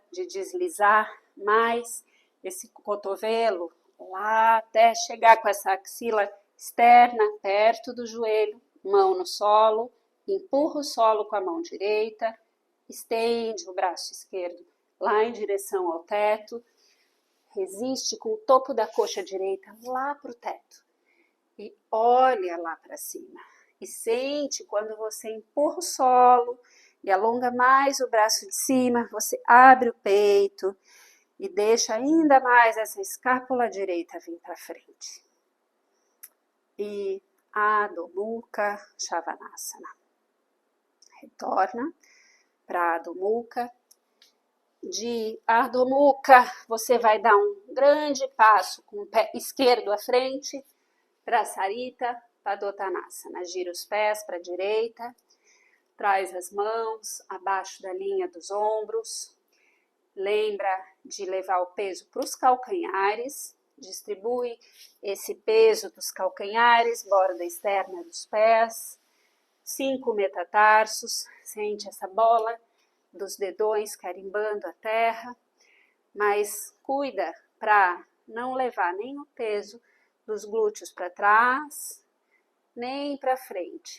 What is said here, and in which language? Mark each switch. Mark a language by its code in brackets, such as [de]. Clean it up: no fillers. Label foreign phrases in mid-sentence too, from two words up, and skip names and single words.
[pt] de deslizar mais esse cotovelo lá até chegar com essa axila externa perto do joelho, mão no solo, empurra o solo com a mão direita, estende o braço esquerdo lá em direção ao teto, resiste com o topo da coxa direita lá para o teto e olha lá para cima. E sente quando você empurra o solo e alonga mais o braço de cima, você abre o peito e deixa ainda mais essa escápula direita vir para frente. [sa] E Adho Mukha Svanasana. [pt] Retorna para [sa] Adho Mukha. De Adho Mukha, [pt] você vai dar um grande passo com o pé esquerdo à frente para [sa] Sarita Padottanasana. [pt] Gira os pés para a direita, traz as mãos abaixo da linha dos ombros. Lembra de levar o peso para os calcanhares, distribui esse peso dos calcanhares, borda externa dos pés, 5 metatarsos, sente essa bola dos dedões carimbando a terra, mas cuida para não levar nem o peso dos glúteos para trás, nem para frente.